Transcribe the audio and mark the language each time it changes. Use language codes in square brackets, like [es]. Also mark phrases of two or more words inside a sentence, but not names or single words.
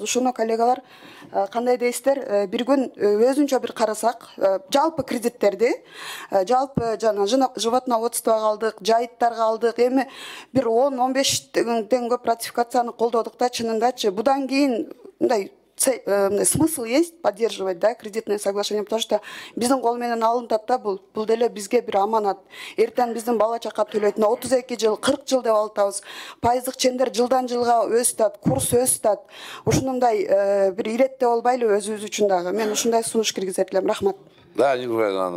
[ky] Ушуну коллегалар кандай дейсиздер? Бир күн өзүнчө бир карасак, жалпы кредиттерди, жалпы жана животноводствого алдык, жайыттарга алдык, эми бир 10-15 көп ратификацияны колдодук да, чынындачы. Будан кийин мындай [ru] смысл есть поддерживать, да, кредитное соглашение, потому что [ky] биздин кол менен алынат да, бул деле бизге бир аманат. Эртең биздин бала чака төлөйт. 32 жыл, 40 жыл деп атабыз. Пайыздык чендер жылдан жылга өсүп, курс өсүп. Ушундай бир иреттеп болбайлы өзүбүз үчүн дагы. Мен ушундай сунуш киргизет элем. Рахмат. [ru] Да, Нигурайна.